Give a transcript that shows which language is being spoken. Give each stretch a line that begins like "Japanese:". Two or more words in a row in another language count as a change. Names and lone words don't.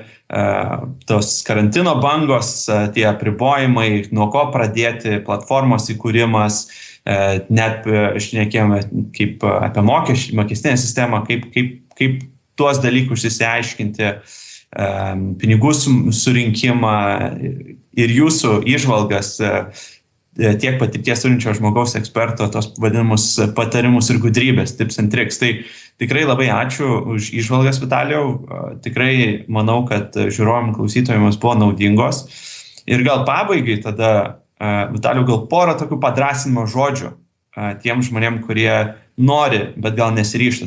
Lithuanian: tos karantino bangos, tie apribojimai, nuo ko pradėti, platformos įkūrimas, net šnekėjome kaip apie mokestinę sistemą, kaip tuos dalykus išsiaiškinti, pinigų surinkimą ir jūsų įžvalgas, tiek patirties turinčio žmogaus eksperto, tos vadinamus patarimus ir gudrybės,
English: tips and tricks.
Lithuanian: Tai tikrai labai ačiū už įžvalgas, Vitalijau. Tikrai manau, kad žiūrovam klausytojams buvo naudingos. Ir gal pabaigai tada, Vitalijau, gal porą tokių padrąsinimo žodžių tiem žmonėm, kurie nori, bet gal nesiryžta.